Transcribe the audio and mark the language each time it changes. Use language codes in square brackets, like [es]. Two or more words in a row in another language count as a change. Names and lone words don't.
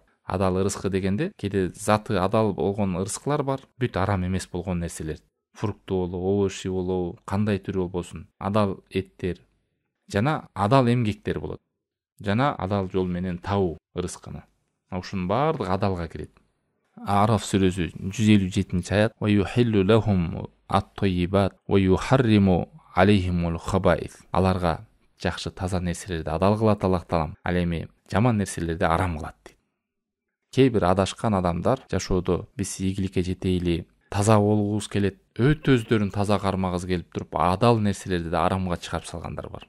[ky] Адал ырыскы дегенде, кээде заты адал болгон ырыскылар бар, бүт арам эмес болгон нерселер. Фрукту болобу, овощи болобу, кандай түрү болбосун, адал эттер жана адал эмгектер болот. Жана адал жол менен табуу ырыскыны. Ушунун баардыгы адалга кирет. Араф сүрөсү 157-аят: [ar] "ويحل لهم الطيبات ويحرم عليهم الخبائث." [ky] Аларга жакшы таза нерселерди адал кылат Аллах Таалам, ал эми жаман нерселерди арам кылат дейт. Кээ бир адашкан адамдар жашоодо биз ийгиликке жетейли, таза болгубуз келет, өтө өздөрүн таза кармагыбыз келип туруп, адал нерселерди да арамга чыгарып салгандар бар.